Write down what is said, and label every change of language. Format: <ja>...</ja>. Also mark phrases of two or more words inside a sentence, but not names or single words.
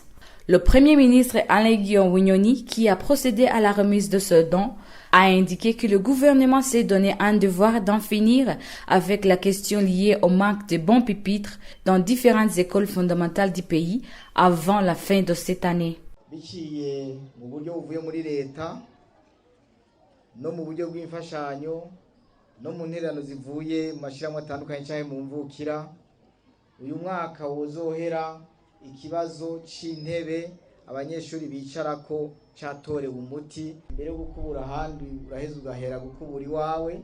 <fr>Le Premier ministre Alain-Guillaume Bunyoni, qui a procédé à la remise de ce don, a indiqué que le gouvernement s'est donné un devoir d'en finir avec la question liée au manque de bons pupitres dans différentes écoles fondamentales du pays avant la fin de cette année.</fr> <rn>Biciye mu buryo buvuye muri leta no mu buryo bw'imfashanyo no mu ntererano zivuye mu mashyirahamwe atandukanye cyangwa mu mvukira uyu mwaka wozohera ikibazo c'intebe abanyeshuri bicarako catorewe umuti mbere yo gukubura ahandi uraheza ugahera gukubura iwawe.</rn>